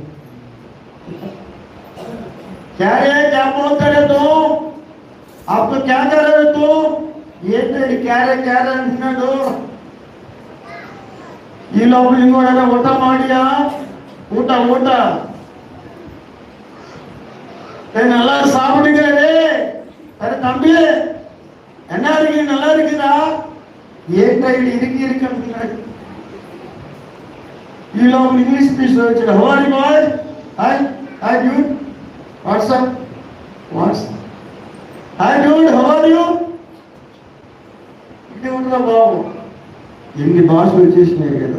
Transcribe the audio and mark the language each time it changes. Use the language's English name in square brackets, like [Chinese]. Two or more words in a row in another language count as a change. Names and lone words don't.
[Telugu] అప్పుడు క్యారెతో ఏంటండి క్యారె అంటున్నాడు. ఈ లోపల ఇంకోడా [Kannada] ಊಟ ಮಾಡಿಯಾ, [Telugu] ఊట నేను [Tamil] நல்லா சாப்பிடுகிறே. సరే தம்பி என்ன இருக்கு, நல்லா இருக்குதா? [Telugu] ఏంటో ఇరికి అంటున్నాడు. ఈ లోపల ఇంగ్లీష్ స్పీచ్ వచ్చాడు. [English] How are you boy? Hi dude, whatsapp hi dude, how are you? [Telugu] ఇది ఉండరా బాబు, ఎన్ని భాషలు వచ్చేసినాయి కదా.